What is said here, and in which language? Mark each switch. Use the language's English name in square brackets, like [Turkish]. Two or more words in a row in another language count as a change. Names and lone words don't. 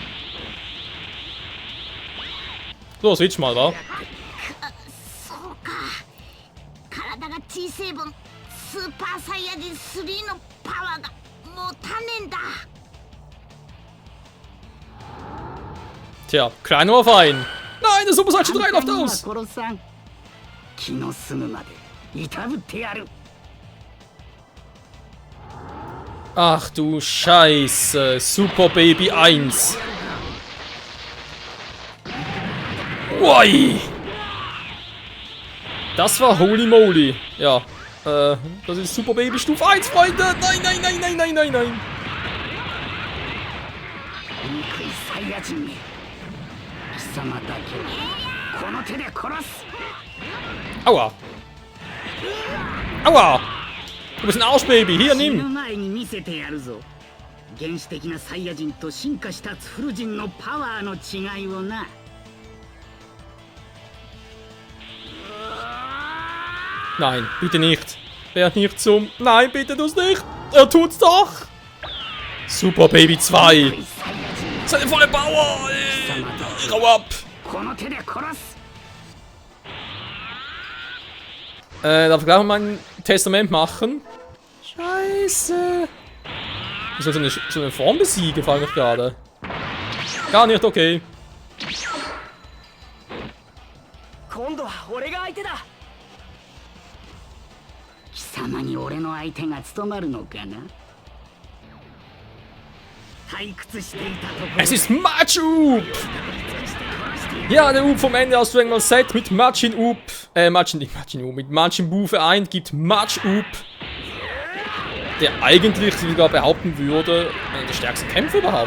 [German] So, switch mal, wa? [Japanese] そうか。体が小さい分、スーパーサイヤ人3のパワーが持たねえんだ。 [German] Tja, kleiner auf einen. Nein, der Super Saiyan 3 läuft aus. [Japanese] 殺さん。気の済むまでいたぶってやる。 [German] Ach du Scheiße. Super Baby 1. Ui. Das war [English] Holy Moly. [German] Ja. Das ist Super Baby Stufe 1, Freunde. Nein, nein, nein, nein, nein, nein, nein. [Japanese] 憎いサイヤ人め。貴様だけをこの手で殺す。 [German] Aua. Aua. Du bist ein Arschbaby. Hier, [Japanese] 死ぬ [German] nimm. [Japanese] 前に見せてやるぞ。原始的なサイヤ人と進化したツフル人のパワーの違いをな。 [German] Nein, bitte nicht. Werd nicht zum... Nein, bitte tu's nicht. Er tut's doch. Super Baby 2. Seine volle Power. Ich hau ab. [Japanese] この手で殺す。 [German] Darf ich gleich mal mein Testament machen? Scheiße. Ich soll so eine Form besiegen, frage ich gerade. Gar nicht, okay. [Japanese] 今度は俺が相手だ。貴様に俺の相手が務まるのかな。 [German] Es ist Match-Up! Ja, der Up vom Ende aus Dragon Ball Z mit Majin-Up. Mit Majin Buu vereint gibt Match-Up. Der eigentlich sogar behaupten würde, einer der stärksten Kämpfer überhaupt.